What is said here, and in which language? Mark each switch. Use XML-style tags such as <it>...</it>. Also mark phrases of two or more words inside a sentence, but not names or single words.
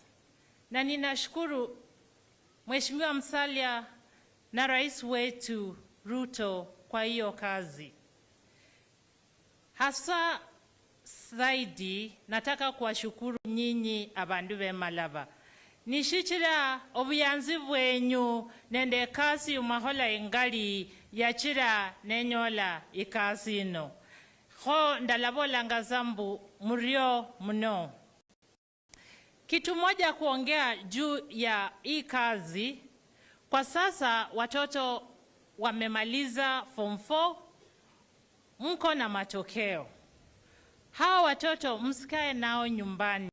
<sw>Na ninashukuru Mheshimiwa Musalia na rais wetu Ruto kwa hiyo kazi. Hasa zaidi nataka kuwashukuru nyinyi</sw> <luy>abandu be Malava. Nishikira obuyanzi bwenyu nende kasi umahola ingali yachira nenyola ikasi ino. Ho ndalabola ngazambu murio muno.</luy> <sw>Kitu moja kuongea juu ya hii kazi, kwa sasa watoto wamemaliza form 4, mko na matokeo. Hawa watoto msikae nao nyumbani.</sw>